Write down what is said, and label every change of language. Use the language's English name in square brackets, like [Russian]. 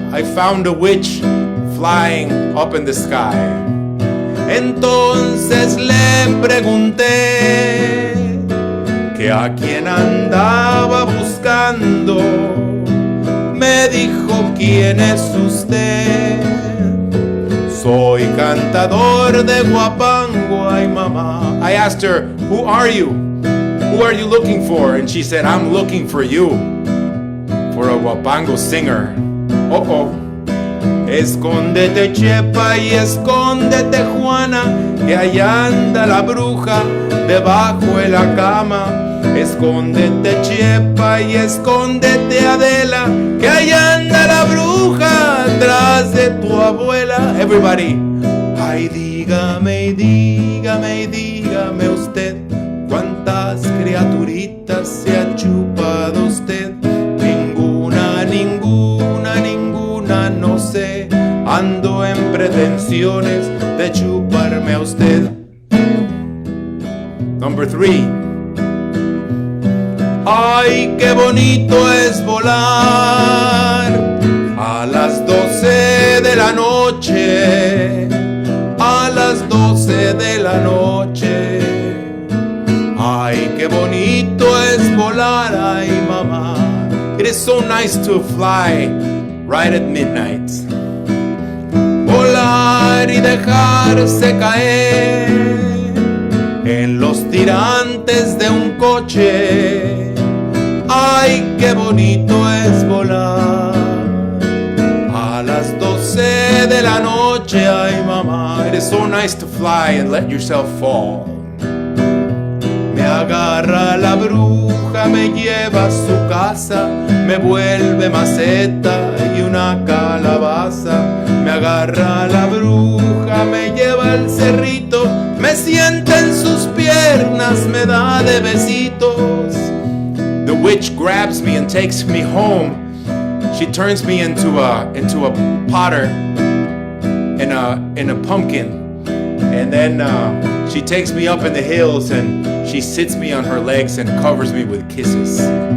[English] I found a witch flying up in the sky. [Spanish] Entonces le pregunté que a quién andaba buscando. Me dijo, ¿quién es usted? Soy cantador de guapango, ay mamá. [English] I asked her, who are you? Who are you looking for? And she said, I'm looking for you, for a guapango singer. Oh. [Spanish] Escóndete, Chepa, y escóndete, Juana, que allá anda la bruja debajo de la cama. Escóndete, Chepa, y escóndete, Adela, que allá anda la bruja atrás de tu abuela. [English] Everybody. [Spanish] Ay, dígame, dígame, dígame usted, ¿cuántas criaturitas se ha chupado usted? Ninguna, ninguna, ninguna, no sé. Ando en pretensiones de chuparme a usted. [English] Number 3. [Spanish] Ay, qué bonito es volar a las 12 de la noche, a las 12 de la noche. Ay, qué bonito es volar, ay mamá. [English] It is so nice to fly right at midnight. [Spanish] Volar y dejarse caer en los tirantes de un coche. Ay, qué bonito es volar a las 12 de la noche, ay mamá. [English] It is so nice to fly and let yourself fall. [Spanish] Me agarra la bruja, me lleva a su casa, me vuelve maceta y una calabaza. Me agarra la bruja, me lleva al cerrito, me sienta en sus piernas, me da de besitos. [English] The witch grabs me and takes me home. She turns me into a potter, in a pumpkin, and then she takes me up in the hills and she sits me on her legs and covers me with kisses.